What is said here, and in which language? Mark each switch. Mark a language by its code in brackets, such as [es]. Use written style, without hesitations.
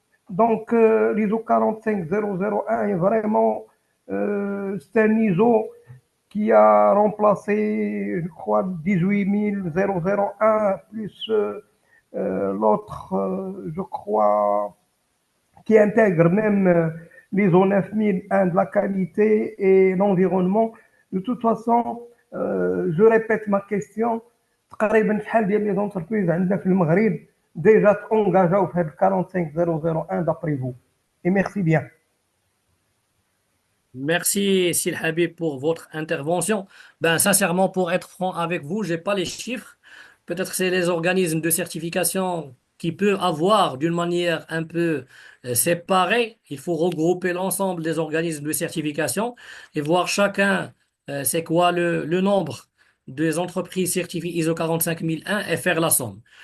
[fr] Donc, l'ISO 45001 est vraiment, c'est un ISO qui a remplacé, je crois, 18001 plus l'autre, je crois, qui intègre même l'ISO 9001 de la qualité et l'environnement. De toute façon, je répète ma question. [ar] تقريبا شحال ديال لي زونتربريز عندنا في المغرب ديجا تونجاجاو في هذا 45001 [fr] d'après vous. Et merci bien. Merci, Sil Habib, pour votre intervention. Ben, sincèrement, pour être franc avec vous, j'ai pas les chiffres. Peut-être c'est les organismes de certification qui peuvent avoir d'une manière un peu séparée. Il faut regrouper l'ensemble des organismes de certification et voir chacun c'est quoi le nombre des entreprises certifiées ISO 45001 et faire la somme.